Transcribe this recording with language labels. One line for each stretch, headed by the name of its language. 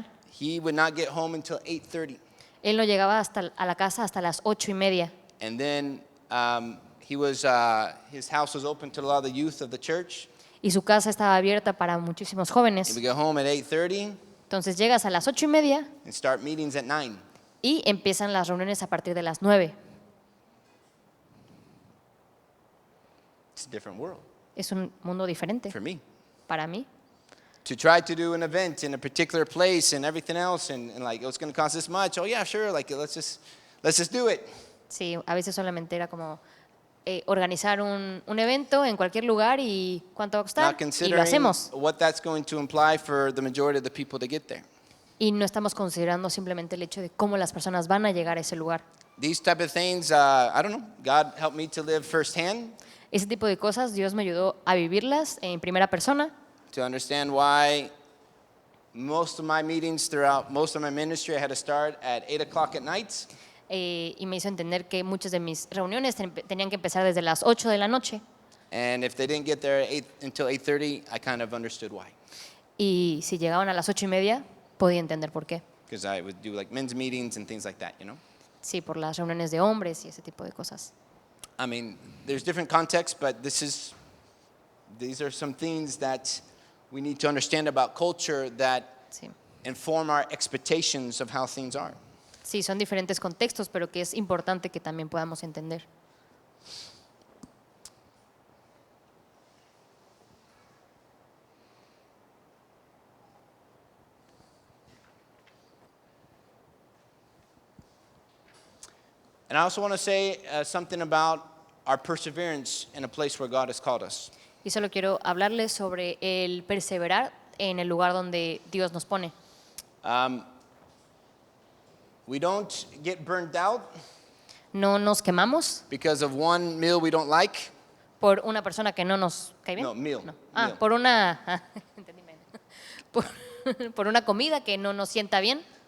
English: He would not get home until 8:30.
Spanish: Él no llegaba a la casa hasta las 8:30.
English: And then his house was open to a lot of the youth of the church.
Spanish: Y su casa estaba abierta para muchísimos
English: He
Spanish: jóvenes.
English: would get home at 8:30
Spanish: Entonces llegas a las 8:30
English: and start meetings at 9.
Spanish: y empiezan las reuniones a partir de las 9.
English: It's a different world
Spanish: Es un mundo diferente
English: for me.
Spanish: para mí.
English: To try to do an event in a particular place and everything else, and like, oh, it's going to cost this much. Oh yeah, sure. Like, let's just do it.
Spanish: Sí, a veces solamente era como organizar un evento en cualquier lugar y cuánto va a
English: Not
Spanish: costar y lo
English: considering
Spanish: hacemos.
English: what that's going to imply for the majority of the people to get there.
Spanish: Y no estamos considerando simplemente el hecho de cómo las personas van a llegar a ese lugar.
English: These type of things, I don't know. God helped me to live firsthand,
Spanish: Ese tipo de cosas Dios me ayudó a vivirlas en primera persona,
English: to understand why most of my meetings throughout most of my ministry, I had to start at 8 o'clock at night.
Spanish: y me hizo entender que muchas de mis reuniones tenían que empezar desde las 8 de la noche.
English: And if they didn't get there until 8:30, I kind of understood why.
Spanish: Y si llegaban a las 8:30, podía entender por qué.
English: Because I would do like men's meetings and things like that, you know?
Spanish: Sí, por las reuniones de hombres y ese tipo de cosas.
English: I mean, there's different contexts, but these are some things that we need to understand about culture that
Spanish: Sí.
English: inform our expectations of how things are.
Spanish: Sí, son diferentes contextos, pero que es importante que también podamos entender.
English: And I also want to say something about our perseverance in a place where God has called us.
Spanish: Y solo quiero hablarles sobre el perseverar en el lugar donde Dios nos pone.
English: We don't get burned out
Spanish: No nos quemamos
English: because of one meal we don't like.
Spanish: por una persona que no nos cae bien.
English: No, meal. Ah, Meal.
Spanish: por una entendí mal. por una comida que no nos sienta bien